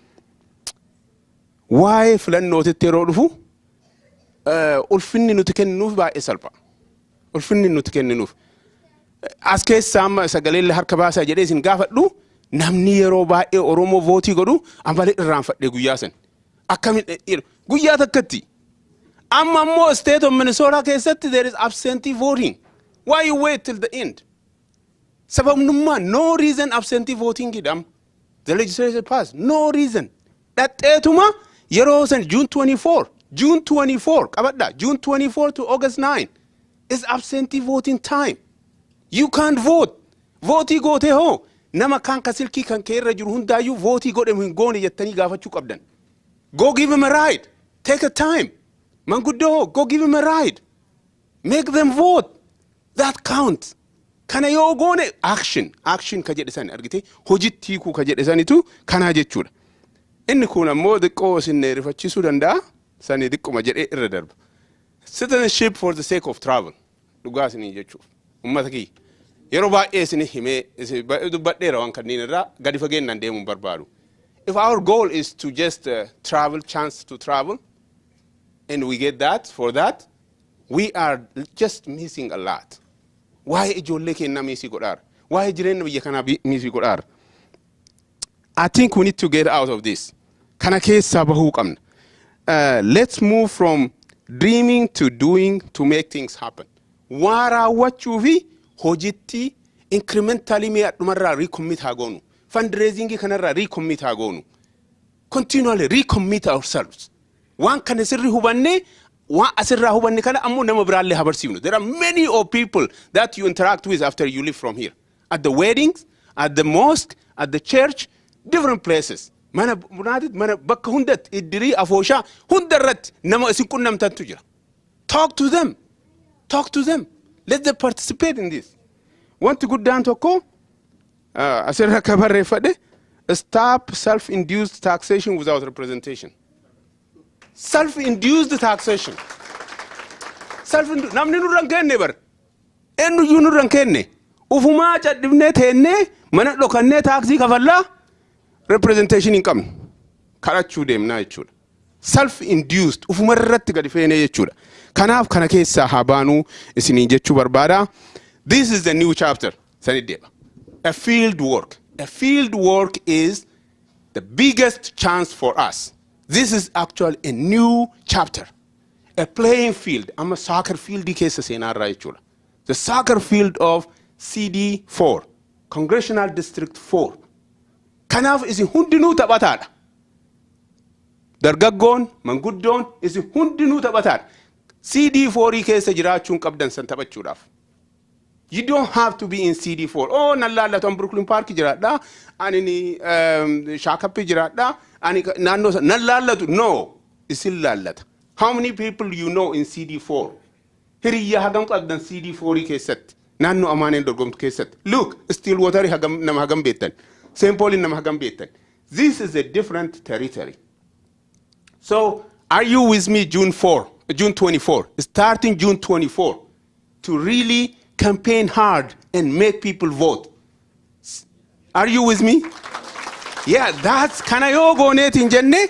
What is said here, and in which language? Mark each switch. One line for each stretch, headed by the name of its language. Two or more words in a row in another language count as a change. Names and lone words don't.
Oromo: Waa'ee filannootitti yeroo dhufu ulfinni nuti kenninuuf baay'ee salpha. Ulfinni nuti kenninuuf. As keessa amma sagalee harka baasaa jedhee isin gaafadhu namni yeroo baay'ee Oromoo vootii godhu amalee irraanfadhee guyyaa san. Akkamiin guyyaa takkatti. Amma ammoo
English: state of Minnesota keessatti there is absentee voting. Why you wait till the end? Sababnummaa no reason absentee voting idam. The legislature passed no reason.
Oromo: Dhaxxeetuma yeroo san
English: June 24 qabadha June 24 to August 9 is absentee voting time. You can't vote.
Oromo: Votii goote hoo nama kan ka silkii kan kee irra jiru hundaayyuu votii godhe hin goone jettanii gaafachuu qabdan.
English: Go give him a ride. Take a time. Manguddoo go give him a ride. Make them vote. That counts.
Oromo: Kana yoo goone action ka jedhe san argite hojitti hiikuu ka jedhe sanitu kana jechuudha. Inni kun ammoo diqqoo isin rifachiisuu danda'a. Sani diqquma jedhee irra darba.
English: Citizenship for the sake of travel.
Oromo: Dhugaa isinii jechuuf. Uummata kiyya. Yeroo baay'ee isin himee dubbadheera waan kanneen irraa gadi fageenyaan deemuun barbaadu.
English: If our goal is to just chance to travel, and we get that, for that, we are just missing a lot.
Oromo: Waa'ee ijoollee keenyaa miisii godhaara. Waa'ee jireenya biyya kanaa miisii godhaara.
English: I think we need to get out of this.
Oromo: Kana keessaa bahuu qabna.
English: Let's move from dreaming to doing to make things happen.
Oromo: Waa raawwachuu fi hojitti incrementally mee adhumarraa recommit haa goonu. Fundraising kanarraa recommit haa goonu.
English: Continually recommit ourselves.
Oromo: Waan kana sirri hubanne waan asirraa hubanne kana ammoo nama biraallee habarsiifnu.
English: There are many of people that you interact with after you leave from here. At the weddings, at the mosque, at the church, different places.
Oromo: Mana bunaatit mana bakka hundat iddirii afooshaa hundarratti nama isin qunnamtantu jira.
English: Talk to them. Talk to them. Let them participate in this.
Oromo: Wanti guddaan tokko asirra akka barreeffadhe
English: stop self-induced taxation without representation. Self-induced taxation.
Oromo: Namni nurran kenne bar. Eenyuyyuu nurran kenne. Ufumaa cadhibnee teennee mana dhokannee taaksii kafallaa representation hin qabnu. Kadhachuu deemnaa jechuudha. Self-induced ufuma irratti gadi feenee jechuudha. Kanaaf kana keessaa haa baanuu isiniin jechuu barbaada.
English: This is the new chapter.
Oromo: Sanit deema.
English: A field work. A field work is the biggest chance for us. This is actually a new chapter. A playing field. I'm a soccer field
Oromo: keessa seenaarraa jechuudha.
English: The soccer field of CD4, Congressional District 4.
Oromo: Kanaaf isin hundinuu taphataadha. Dargaggoon, manguddoon isin hundinuu taphataadha. CD4 keessa jiraachuun qabdan san taphachuudhaaf.
English: You don't have to be in CD4.
Oromo: Oh, nan laallatu Brooklyn Park jiraadha. Ani Shaakappi jiraadha. Ani naannoo nan laallatu. No, isin laallata.
English: How many people you know in CD4?
Oromo: Hiriyyaa hagam qabdan CD4 keessatti. Naannoo Amaaneen dorgomtu keessatti. Look, Stillwater nama hagam beektan. St. Paul nama hagam beektan.
English: This is a different territory. So, are you with me June 24, starting June 24, to really campaign hard and make people vote? Are you with me? Yeah, that's
Oromo: kanayo gonet in jenne.